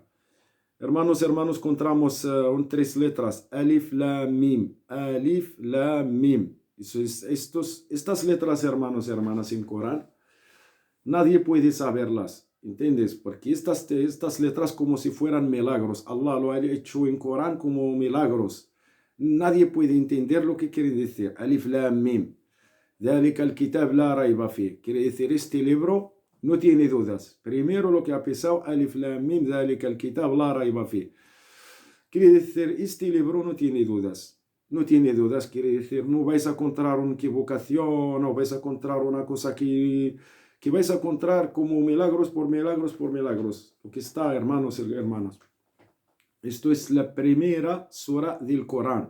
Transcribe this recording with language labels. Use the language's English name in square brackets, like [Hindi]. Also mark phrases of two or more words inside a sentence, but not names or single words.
[Spanish] Hermanos, hermanos, encontramos tres letras, [Arabic] ألف، لام، ميم، ألف, لام، ميم. [Spanish] Estas letras, hermanos, hermanas, en Corán, nadie puede saberlas, ¿entiendes? Porque estas letras como si fueran milagros. Allah lo ha hecho en Corán como milagros. Nadie puede entender lo que quiere decir. [Arabic] ألف، لام، ميم. ذلك الكتاب لا ريب فيه. [Spanish] Quiere decir, este libro no tiene dudas. Primero lo que ha pesado, [Arabic] ألف لام ميم, ذلك الكتاب لا ريب فيه. [Spanish] Quiere decir, este libro no tiene dudas. No tiene dudas, quiere decir, no vais a encontrar una equivocación, no vais a encontrar una cosa que vais a encontrar como milagros por milagros por milagros. Lo que está, hermanos y hermanas. Esto es la primera sura del Corán.